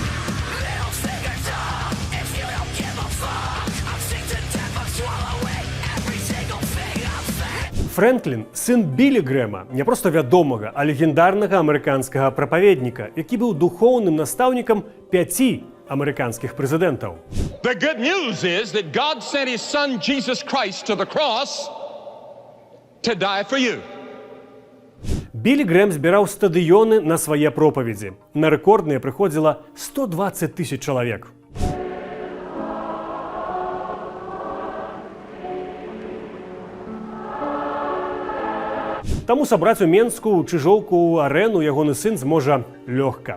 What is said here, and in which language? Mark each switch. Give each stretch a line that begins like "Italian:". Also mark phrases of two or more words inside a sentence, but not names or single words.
Belarusian: Фрэнклін – сын Білі Грэма, не проста вядомага, а легендарнага амерыканскага прапаведніка, які быў духоўным настаўнікам 5 амерыканскіх прэзідэнтаў.
English: The good news is that God sent his son Jesus Christ to the cross to die for you.
Belarusian: Білі Грэм збіраў стадыёны на свае пропаведзі. На рэкордныя прыходзіла 120 000 чалавек. Таму сабраць у Менску, Чыжоўку, арэну ягоны сын зможа лёгка.